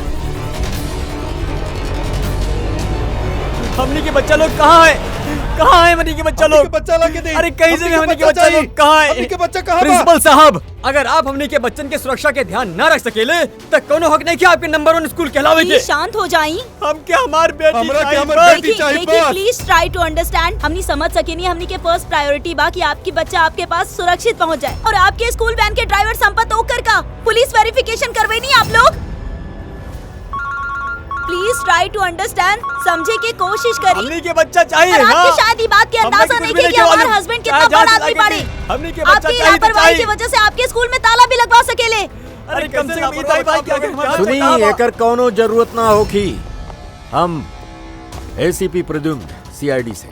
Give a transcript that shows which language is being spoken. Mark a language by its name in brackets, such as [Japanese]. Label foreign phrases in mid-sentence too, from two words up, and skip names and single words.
[Bhojpuri] हमनी के बच्चा लोग कहाँ है? कहाँ है हमनी के बच्चा लोग? बच्चा लाके दे। अरे कहीं से भी हमनी के बच्चा लोग कहाँ है? हमनी के बच्चा कहाँ बा? प्रिंसिपल साहब, अगर आप हमनी के बच्चन के सुरक्षा के ध्यान न रख सकेले तो कोनो हक नहीं कि आपके नंबर 1 स्कूल कहलावे के। प्लीज शांत हो जाई। हम क्या हमार बेटी हमरा के हमर चाहिए? बेटी चाहिए देखिए बस। [English] Please try to understand. [Bhojpuri] हमनी समझ सके नहीं, हमनी के [English] first priority [Bhojpuri] बा कि आपकी बच्चा आपके पास सुरक्षित पहुंच जाए और आपके स्कूल वैन के ड्राइवर संपत ओकर का [English] police verification [Bhojpuri] करवे नहीं आप लोग। [English] Please try to understand, [Bhojpuri] समझे की कोशिश करी। हमनी के बच्चा चाहिए। और आपकी हाँ। शायद ई बात के अंदाजा नहीं कि हमारे हस्बैंड कितना बड़ा आदमी पड़े। हमनी के बच्चा आपकी चाहिए तो लापरवाही की चाहिए। वजह से आपके स्कूल में ताला भी लगवा सकेले। अरे कम से कम इतना ही बात क्या कर। सुनी, एकर कौनो जरूरत ना होखी। हम एसीपी प्रद्युम्न सीआईडी से।